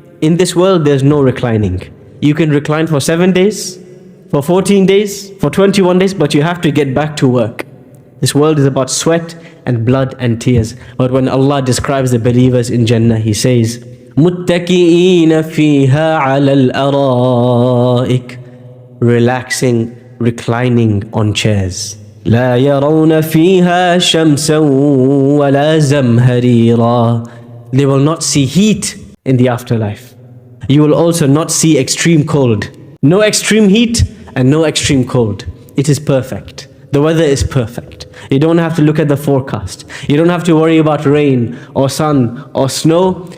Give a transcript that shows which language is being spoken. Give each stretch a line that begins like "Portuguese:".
English: In this world, there's no reclining. You can recline for 7 days, for 14 days, for 21 days, but you have to get back to work. This world is about sweat and blood and tears. But when Allah describes the believers in Jannah, He says,
Arabic: مُتَّكِئِينَ فِيهَا عَلَى الْأَرَائِكِ.
English: Relaxing, reclining on chairs.
Arabic: لا يرون فيها شمسا ولا زمهريرا.
English: They will not see heat in the afterlife. You will also not see extreme cold. No extreme heat and no extreme cold. It is perfect. The weather is perfect. You don't have to look at the forecast. You don't have to worry about rain or sun or snow.